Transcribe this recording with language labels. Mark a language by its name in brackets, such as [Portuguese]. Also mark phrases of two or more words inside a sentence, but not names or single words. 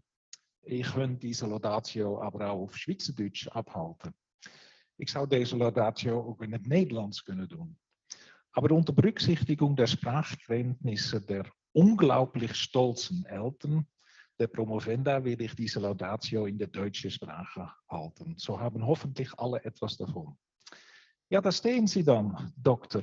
[German] Ich könnte diese Laudatio aber auch auf Schweizerdeutsch abhalten. [Dutch] Ich zou deze laudatio ook in het Nederlands kunnen doen. [German] Aber unter Berücksichtigung der Sprachkenntnisse der unglaublich stolzen Eltern der Promovenda will ich diese Laudatio in der deutschen Sprache halten. So haben hoffentlich alle etwas davon. Ja, da stehen Sie dann, Dr.